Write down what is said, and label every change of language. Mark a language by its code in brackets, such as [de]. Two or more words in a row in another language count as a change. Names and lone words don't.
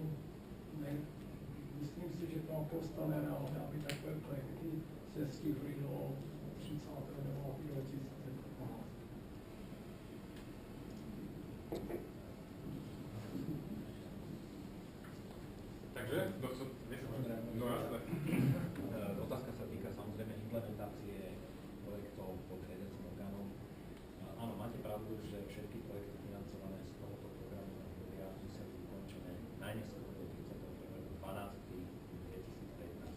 [cs] Myslím si, že to postane reálně, aby takové projekty se stihly do 30.9.2015. [sk] Takže, no jasné. Otázka sa týka samozrejme implementácie projektov pod riadiacim orgánom. Áno, máte pravdu, že všetky projekty financované z tohoto programu musia byť ukončené najneskôr do 31.12.2015.